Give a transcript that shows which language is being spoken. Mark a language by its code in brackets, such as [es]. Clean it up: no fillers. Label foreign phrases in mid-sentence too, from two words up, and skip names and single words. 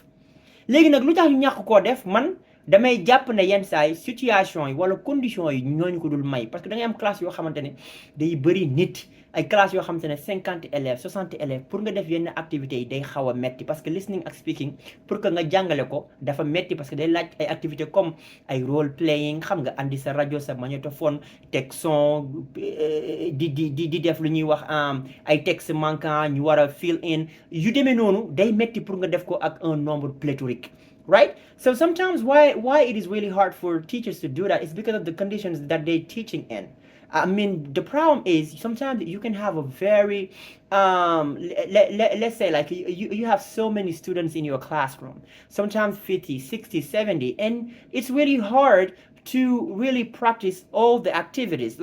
[wo] léegi nag lu tax ñu ñàkk koo def man damay jàpp ne yenn saa yi situation yi wala condition yi ñooñu ko dul may [fr] parce que [wo] da ngay am classe yoo xamante ne day bëri nit ay classe yoo xam te ne [fr] 50 élèves 60 élèves [wo] pour nga def yenn activités yi day xaw a metti [fr] parce que [wo] listening ak speaking [fr] pour que [wo] nga jàngale ko dafa metti [fr] parce que [wo] day laaj ay activités comme ay role playing xam nga andi sa rajo sa magnétophone teg son di def lu ñuy wax ay [fr] texte manquant [wo] ñu war a [en] fill in [wo] yu demee noonu day metti pour nga def ko ak [fr] un nombre pléthorique. [en] Right? So sometimes why it is really hard for teachers to do that is because of the conditions that they're teaching in. I mean, the problem is sometimes you can have a very, let's say like you have so many students in your classroom, sometimes 50, 60, 70, and it's really hard to really practice all the activities.